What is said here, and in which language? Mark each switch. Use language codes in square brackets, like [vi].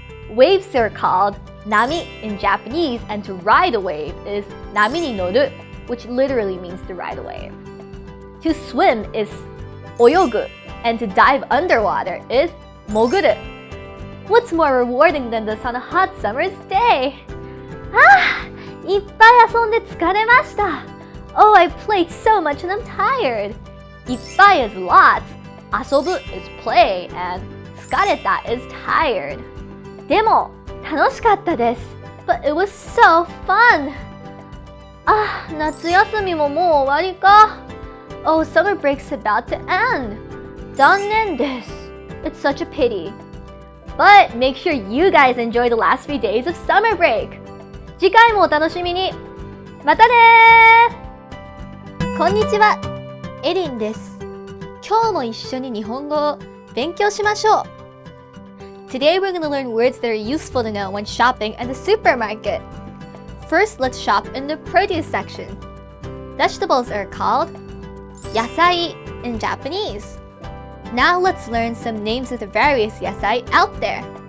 [en] Waves are called nami in Japanese, and to ride a wave is nami ni noru, which literally means to ride a wave. To swim is oyogu, and to dive underwater is moguru. What's more rewarding than this on a hot summer's day? [ja] いっぱい遊んで疲れました. [en] Oh, I played so much and I'm tired. いっぱい is lots, 遊ぶ is play, and 疲れた is tired. [ja] でも楽しかったです. [en] But it was so fun. [ja] 夏休みももう終わりか. [en] Oh, summer break's about to end. [ja] 残念です. [en] It's such a pity. But make sure you guys enjoy the last few days of summer break. [ja] 次回もお楽しみに。またねー。こんにちは、エリンです。今日も一緒に日本語を勉強しましょう。 [en] Today we're going to learn words that are useful to know when shopping at the supermarket. First, let's shop in the produce section. Vegetables are called 野菜 in Japanese. Now let's learn some names of the various yasai out there.